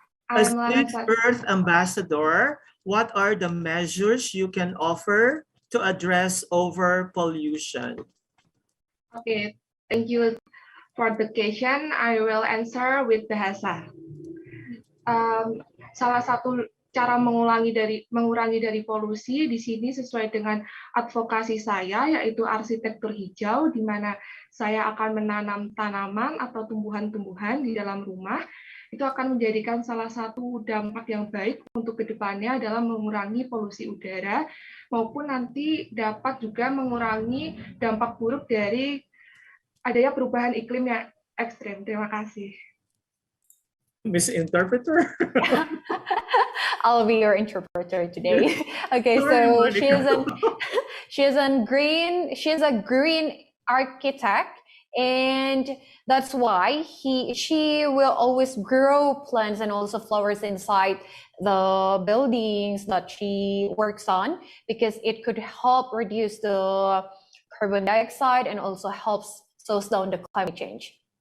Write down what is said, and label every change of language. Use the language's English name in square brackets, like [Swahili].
[English] I As am Lara Good Sati. Earth Ambassador, what are the measures you can offer to address over pollution? Okay, thank you for the question. I will answer with bahasa. [Indonesian] Salah satu cara mengurangi dari polusi di sini sesuai dengan advokasi saya, yaitu arsitektur hijau, di mana saya akan menanam tanaman atau tumbuhan-tumbuhan di dalam rumah. Itu akan menjadikan salah satu dampak yang baik untuk kedepannya adalah mengurangi polusi udara, maupun nanti dapat juga mengurangi dampak buruk dari adanya perubahan iklim yang ekstrim. Terima kasih. [English] Miss Interpreter? I'll be your interpreter today. Okay, Sorry, so Monica. she's a green architect, and that's why she will always grow plants and also flowers inside the buildings that she works on, because it could help reduce the carbon dioxide and also helps slows down the climate change.